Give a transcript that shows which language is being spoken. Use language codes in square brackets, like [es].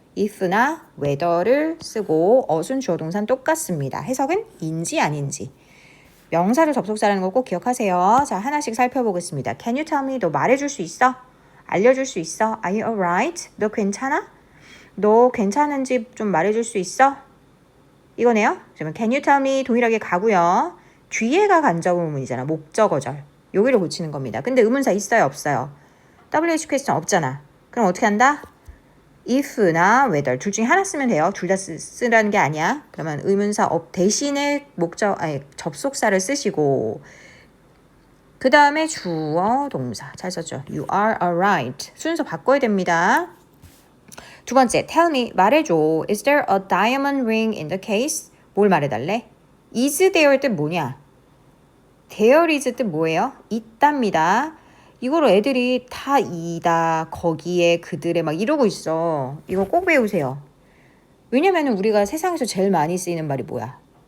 [ko] if나 whether를 쓰고 어순 주어 동사는 똑같습니다. 해석은 인지 아닌지. 명사를 접속사라는 거 꼭 기억하세요. 자, 하나씩 살펴보겠습니다. [en] Can you tell me? [ko] 너 말해줄 수 있어? 알려줄 수 있어? [en] Are you alright? [ko] 너 괜찮아? 너 괜찮은지 좀 말해줄 수 있어? 이거네요. 그러면 [en] can you tell me [ko] 동일하게 가고요. 뒤에가 간접 의문이잖아. 목적어절. 여기를 고치는 겁니다. 근데 의문사 있어요? 없어요? WH 퀘스천 없잖아. 그럼 어떻게 한다? if나 whether 둘 중에 하나 쓰면 돼요. 둘 다 쓰라는 게 아니야. 그러면 의문사 업 대신에 접속사를 쓰시고 그 다음에 주어 동사 잘 썼죠. [en] You are alright. [ko] 순서 바꿔야 됩니다. 두 번째, [en] tell me [ko] 말해줘. [en] Is there a diamond ring in the case? [ko] 뭘 말해달래? [en] is there [ko] 의 뜻 뭐냐? [en] there is [ko] 뜻 뭐예요? 있답니다. 이거로 애들이 다 이다, 거기에, 그들의 막 이러고 있어. 이거 꼭 외우세요. 왜냐면 우리가 세상에서 제일 많이 쓰이는 말이 뭐야?